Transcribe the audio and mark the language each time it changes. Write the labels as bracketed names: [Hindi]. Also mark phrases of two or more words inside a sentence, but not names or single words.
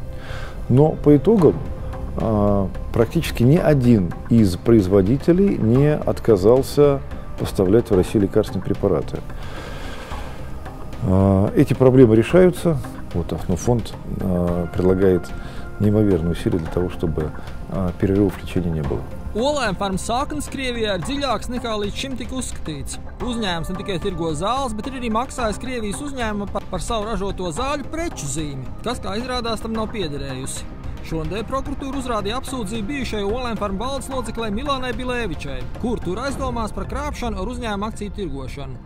[Russian] Но по итогам практически ни один из производителей не отказался поставлять в Россию лекарственные препараты. Эти проблемы решаются. Вот Афнофонд предлагает неимоверные усилия для того, чтобы перерывов в лечении не было. [Latvian] Olain Farm saknes Krievijā ir dziļāks nekā līdz šim tika uzskatīts. Uzņēmums ne tikai tirgo zāles, bet ir arī maksājis Krievijas uzņēmuma par savu ražoto zāļu preču zīmi, kas, kā izrādās, tam nav piederējusi. Šonadēļ prokuratūra uzrādīja apsūdzību bijušai Olain Farm valdes loceklei Milānai Bilēvičai, kur tur aizdomās par krāpšanu ar uzņēmuma akciju tirgošanu.